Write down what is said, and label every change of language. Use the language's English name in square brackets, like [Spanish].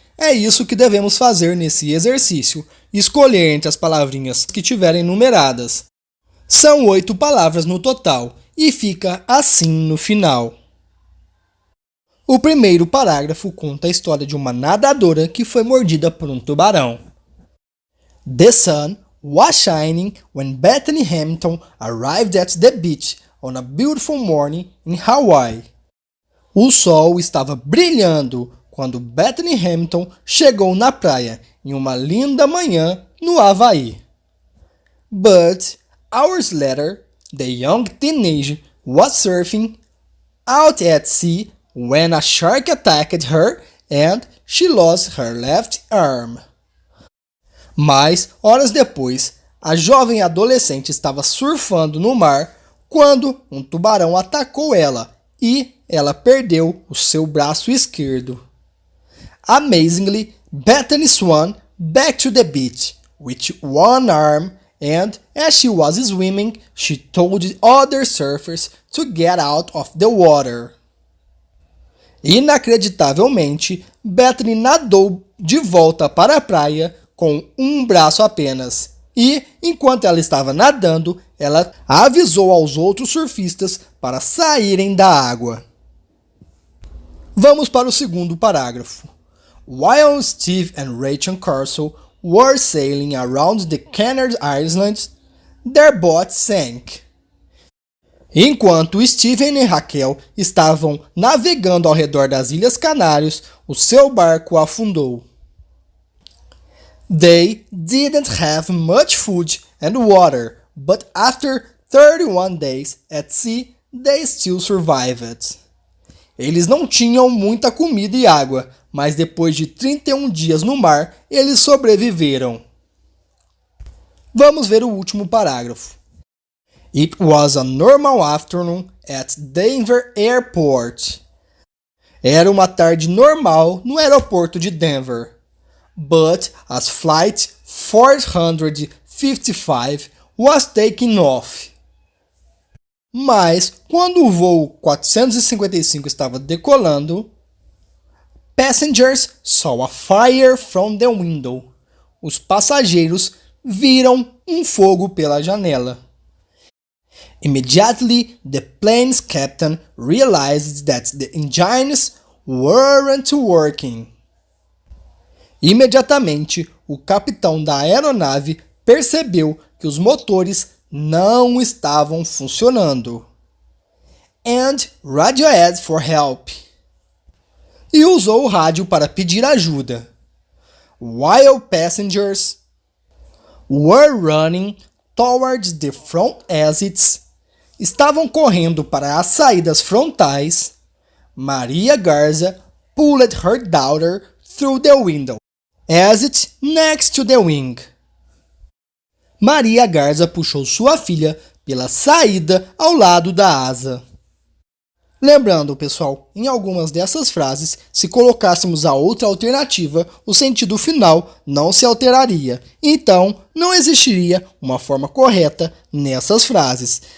[Portuguese] É isso que devemos fazer nesse exercício, escolher entre as palavrinhas que tiverem numeradas. São 8 palavras no total e fica assim no final. O primeiro parágrafo conta a história de uma nadadora que foi mordida por um tubarão. [English] The sun was shining when Bethany Hamilton arrived at the beach on a beautiful morning in Hawaii. [Portuguese] O sol estava brilhando quando Bethany Hamilton chegou na praia em uma linda manhã no Havaí. [English] But hours later, the young teenager was surfing out at sea when a shark attacked her and she lost her left arm. [Portuguese] Mas, horas depois, a jovem adolescente estava surfando no mar quando um tubarão atacou ela e ela perdeu o seu braço esquerdo. [English] Amazingly, Bethany swam back to the beach with one arm, and as she was swimming, she told the other surfers to get out of the water. [Portuguese] Inacreditavelmente, Bethany nadou de volta para a praia com um braço apenas. E, enquanto ela estava nadando, ela avisou aos outros surfistas para saírem da água. Vamos para o segundo parágrafo. [English] While Steve and Rachel Carson were sailing around the Canary Islands, their boat sank. [Portuguese] Enquanto Steven e Raquel estavam navegando ao redor das Ilhas Canários, o seu barco afundou. [English] They didn't have much food and water, but after 31 days at sea, they still survived. [Portuguese] Eles não tinham muita comida e água, mas depois de 31 dias no mar, eles sobreviveram. Vamos ver o último parágrafo. [English] It was a normal afternoon at Denver Airport. [Portuguese] Era uma tarde normal no aeroporto de Denver. [English] But as flight 455 was taking off. [Portuguese] Mas quando o voo 455 estava decolando, [English] passengers saw a fire from the window. [Portuguese] Os passageiros viram um fogo pela janela. [English] Immediately, the plane's captain realized that the engines weren't working. [Portuguese] Imediatamente, o capitão da aeronave percebeu que os motores não estavam funcionando. [English] And radioed for help. [Portuguese] E usou o rádio para pedir ajuda. [English] While passengers were running towards the front exits, [Portuguese] estavam correndo para as saídas frontais, [English] Maria Garza pulled her daughter through the window, exit next to the wing. [Portuguese] Maria Garza puxou sua filha pela saída ao lado da asa. Lembrando, pessoal, em algumas dessas frases, se colocássemos a outra alternativa, o sentido final não se alteraria. Então, não existiria uma forma correta nessas frases.